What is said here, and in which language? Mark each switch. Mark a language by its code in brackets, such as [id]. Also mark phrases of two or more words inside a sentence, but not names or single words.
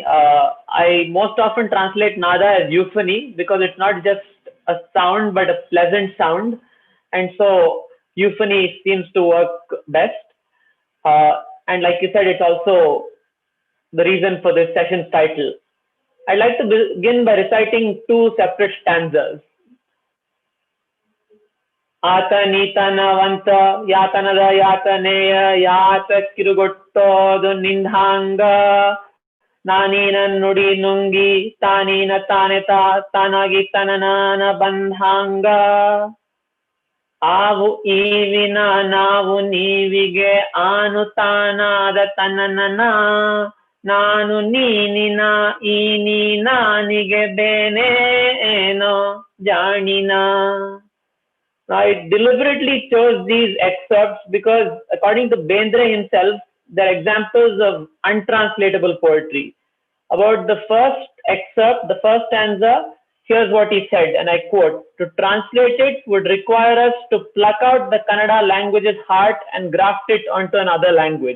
[en] I most often translate nada as euphony because it's not just a sound, but a pleasant sound. And so euphony seems to work best. And like you said, it's also the reason for this session's title. I'd like to begin by reciting two separate stanzas. [kn] Atanitana yatanada yataneya yata kirugottodu nindhanga nanina nudi nungi tanina taneta tanagi tananana bandhanga. ಆವು ಈವಿನ ನಾವು ನೀವಿಗೆ ಆನು ತಾನಾದ ತನನನ ನಾನು ನೀನಿನ ಈ ನೀ ನಾನಿಗೆ ಬೇನೆ ಏನೋ ಜಾಣಿನ. [en] I deliberately chose these excerpts because, according to Bendre himself, they're examples of untranslatable poetry. About the first excerpt, the first stanza, here's what he said, and I quote, "To translate it would require us to pluck out the Kannada language's heart and graft it onto another language."